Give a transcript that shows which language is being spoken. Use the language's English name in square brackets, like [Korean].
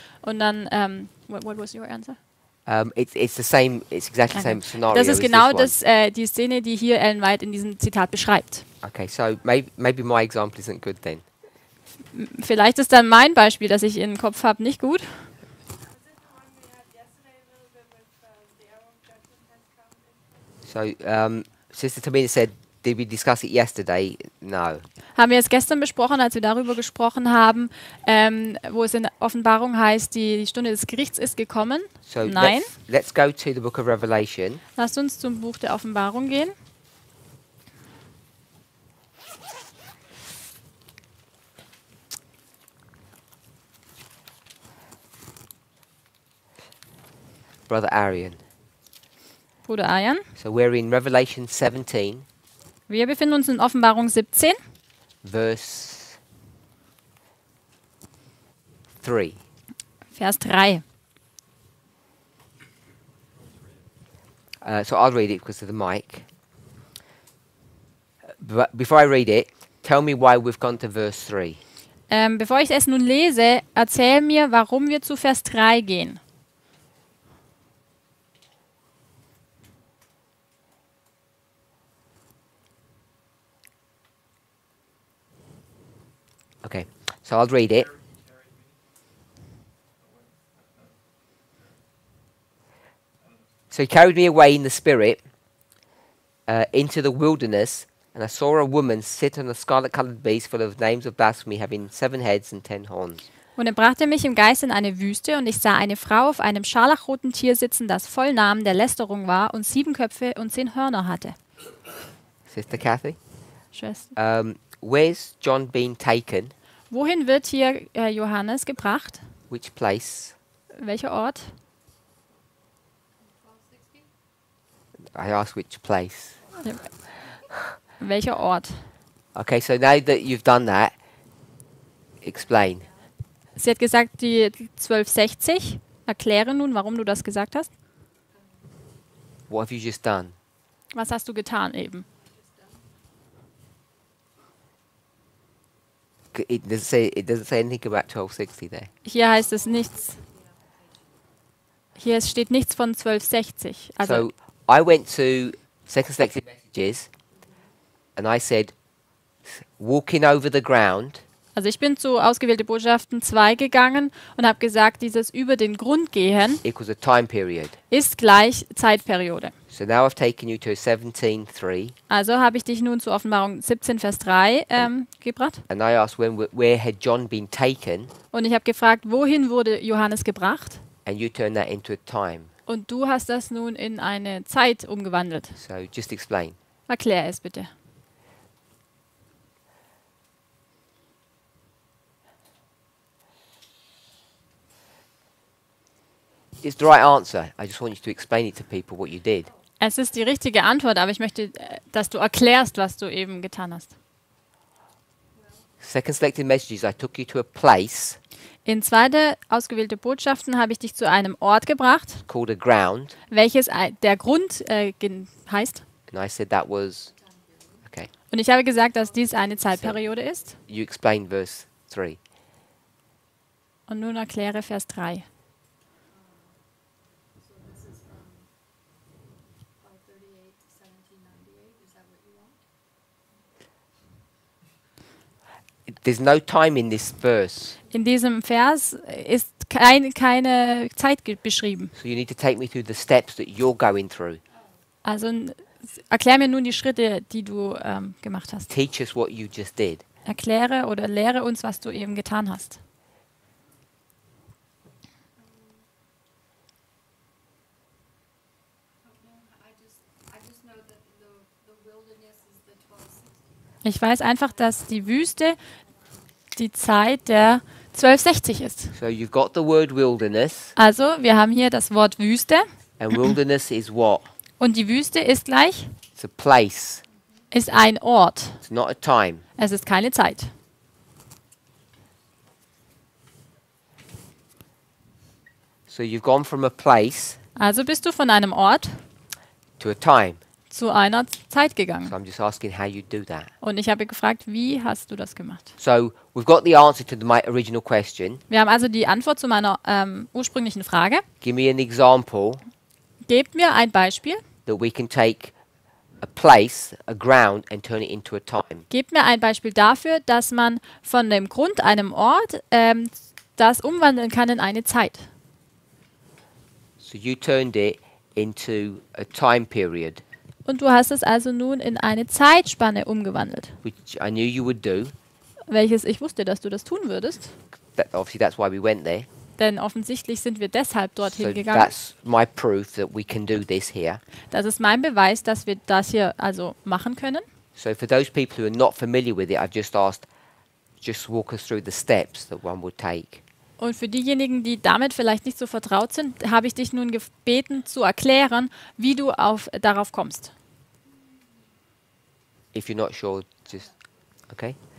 [German] Und dann, [English] what was your answer? It's the same. It's exactly the same scenario. [German] Das ist [English] as [German] genau [English] this [German] die Szene, die hier Ellen White in diesem Zitat beschreibt. [English] one. Okay, so maybe my example isn't good then. [German] Vielleicht ist dann mein Beispiel, das ich im Kopf habe, nicht gut. [English] Was it the one we had yesterday a little bit with the hour of judgment has come? So Sister Tamina said, did we discuss it yesterday? No. [German] Haben wir es gestern besprochen, als wir darüber gesprochen haben, wo es in Offenbarung heißt, die Stunde des Gerichts ist gekommen. [English] So [German] Nein. [English] let's go to the book of Revelation. [German] Lasst uns zum Buch der Offenbarung gehen. [English] Brother Arian. [German] Bruder Ayan. [English] So we're in Revelation 17, [German] Wir befinden uns in Offenbarung 17, [English] verse 3. [German] Vers 3. [English] So I'll read it because of the mic. But before I read it, tell me why we've gone to verse 3. Bevor ich es nun lese, erzähl mir, warum wir zu Vers 3 gehen. Okay, so I'll read it. So he carried me away in the spirit into the wilderness, and I saw a woman sit on a scarlet-colored beast full of names of blasphemy, having 7 heads and 10 horns. [German] Und er brachte mich im Geist in eine Wüste, und ich sah eine Frau auf einem scharlachroten Tier sitzen, das voll Namen der Lästerung war und 7 Köpfe und 10 Hörner hatte. [English] Sister Kathy, [German] Schwester. [English] where's John been taken? [German] Wohin wird hier Johannes gebracht? [English] Which place? [German] Welcher Ort? [English] 1260? I asked which place. [German] Welcher Ort? [English] Okay, so now that you've done that, explain. [German] Sie hat gesagt, die 1260. Erkläre nun, warum du das gesagt hast. [English] What have you just done? [German] Was hast du getan eben? [English] It doesn't say anything about 1260 there. [German] Hier heißt es nichts. Hier steht nichts von 1260. Also [English] So I went to Second Selected Messages and I said, walking over the ground [German] Also ich bin zu ausgewählte Botschaften 2 gegangen und habe gesagt, dieses über den Grund gehen [English] equals a time period. [German] ist gleich Zeitperiode. [English] So now I've taken you to 17:3, [German] Also habe ich dich nun zu Offenbarung 17, Vers 3 gebracht. [English] and I asked where had John been taken, [German] Und ich habe gefragt, wohin wurde Johannes gebracht? [English] and you turned that into a time. [German] Und du hast das nun in eine Zeit umgewandelt. [English] So just explain. [German] Erklär es bitte. [English] It's the right answer. I just want you to explain it to people what you did. [German] Es ist die richtige Antwort, aber ich möchte, dass du erklärst, was du eben getan hast. [English] Second selected messages, I took you to a place [German] In 2. ausgewählte Botschaften habe ich dich zu einem Ort gebracht, [English] called a ground, [German] welches der Grund heißt. [English] and I said that was okay. [German] Und ich habe gesagt, dass dies eine Zeitperiode ist. [English] You explain verse 3. [German] Und nun erkläre Vers 3. [English] So this is from 538 to 1798. Is that what you want? There's no time in this verse, [German] In diesem Vers ist keine Zeit beschrieben. [English] so you need to take me through the steps that you're going through. [German] Also erklär mir nun die Schritte, die du gemacht hast. [English] Teach us what you just did. [German] Erkläre oder lehre uns, was du eben getan hast. [English] I just know that the wilderness is the 1260. [German] Ich weiß einfach, dass die Wüste die Zeit der 1260 ist. [English] So you've got the word wilderness, [German] Also, wir haben hier das Wort Wüste [English] and wilderness is what? [German] und die Wüste ist gleich, [English] It's a place. [German] ist ein Ort. [English] It's not a time. [German] Es ist keine Zeit. [English] So you've gone from a place [German] Also bist du von einem Ort [English] to a time. [German] zu einer Zeit [English] So [German] gegangen. [English] I'm just asking how you do that. [German] Und ich habe gefragt, wie hast du das gemacht? [English] So we've got the answer to my original question. [German] Wir haben also die Antwort zu meiner ursprünglichen Frage. [English] Give me an example [German] Gebt mir ein Beispiel. [English] that we can take a place, a ground, and turn it into a time. [German] Gebt mir ein Beispiel dafür, dass man von dem Grund, einem Ort, das umwandeln kann in eine Zeit. [English] So you turned it into a time period, [German] Und du hast es also nun in eine Zeitspanne umgewandelt. [English] which I knew you would do. [German] Welches ich wusste, dass du das tun würdest. [English] Obviously, that's why we went there. [German] Denn offensichtlich sind wir deshalb dorthin [English] So [German] gegangen. [English] that's my proof that we can do this here. [German] Das ist mein Beweis, dass wir das hier also machen können. [English] So for those people who are not familiar with it, I've just asked, just walk us through the steps that one would take. [German] Und für diejenigen, die damit vielleicht nicht so vertraut sind, habe ich dich nun gebeten zu erklären, wie du darauf kommst. [English] If you're not sure, just okay.